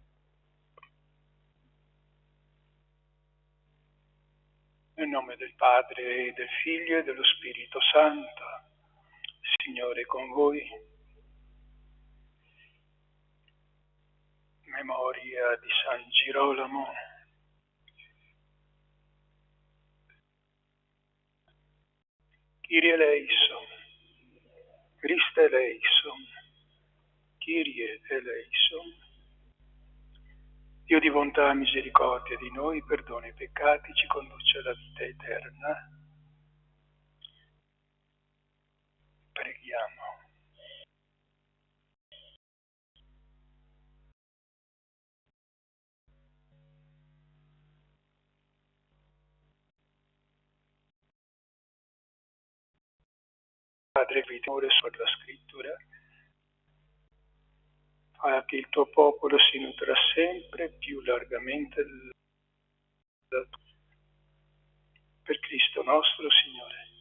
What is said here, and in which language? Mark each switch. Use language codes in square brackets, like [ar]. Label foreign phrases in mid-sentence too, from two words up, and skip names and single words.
[it] Nel nome del Padre, e del Figlio e dello Spirito Santo. Signore con voi. Memoria di San Girolamo. [el] Κύριε ἐλέησον, Χριστὲ ἐλέησον, Κύριε ἐλέησον. [it] Dio di bontà e misericordia di noi, perdona i peccati, ci conduce alla vita eterna. Preghiamo. Padre, amore sulla scrittura, fa che il tuo popolo si nutra sempre più largamente per Cristo nostro Signore.